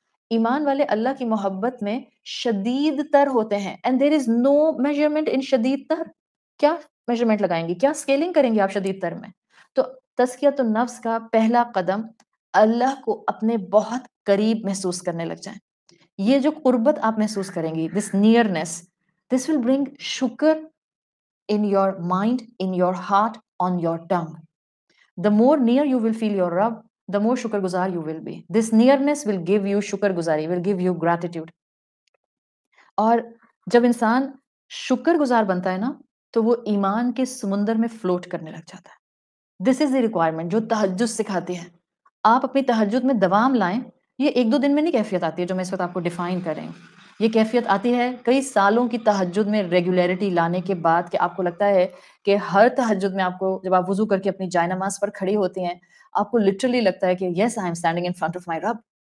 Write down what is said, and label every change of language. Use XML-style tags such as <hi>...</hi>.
<ur>ایمان والے اللہ کی محبت میں شدید تر ہوتے ہیں۔</ur> <en>and there is no measurement in</en> <ur>شدید تر۔ کیا میجرمنٹ لگائیں گی، کیا اسکیلنگ کریں گے آپ شدید تر میں؟ تو تزکیۃ النفس کا پہلا قدم اللہ کو اپنے بہت قریب محسوس کرنے لگ جائیں۔ یہ جو قربت آپ محسوس کریں گی،</ur> <en>This nearness, this will bring شکر in your mind, in your heart, on your tongue. The more near you will feel your Rabb, the more shukr guzar you will be. This nearness will give you shukr guzari, will give you gratitude.</en> <ur>اور جب انسان شکر گزار بنتا ہے نا تو وہ ایمان کے سمندر میں فلوٹ کرنے لگ جاتا ہے۔</ur> <en>this is the requirement</en> <ur>جو تہجد سکھاتی ہے۔ آپ اپنی تہجد میں دوام لائیں، یہ ایک دو دن میں نہیں کیفیت آتی ہے جو میں اس وقت آپ کو ڈیفائن کر رہی ہوں۔ یہ کیفیت آتی ہے کئی سالوں کی تہجد میں ریگولیرٹی لانے کے بعد، کہ آپ کو لگتا ہے کہ ہر تہجد میں آپ کو جب آپ وضو کر کے اپنی جائے نماز پر کھڑی ہوتی ہیں، آپ کو لٹرلی لگتا ہے کہ</ur> <en>Yes I am standing in front of my رب۔</en>